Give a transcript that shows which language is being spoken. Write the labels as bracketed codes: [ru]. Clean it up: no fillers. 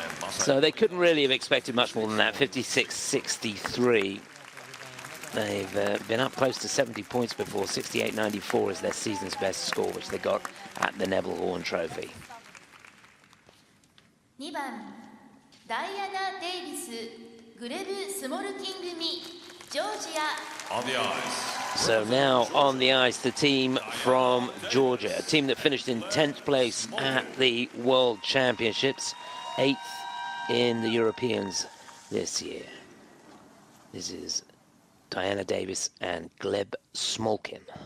[en] So they couldn't really have expected much more than that, 56-63. They've been up close to 70 points before. 68.94 is their season's best score, which they got at the Neville Horn Trophy. [ja] 2番ダイアナ・デイビスグレブ・スモルキン組ジョージア [en] On the ice. So now on the ice, the team from Georgia, a team that finished in 10th place at the World Championships, 8th in the Europeans this year. This is Diana Davis and Gleb Smolkin.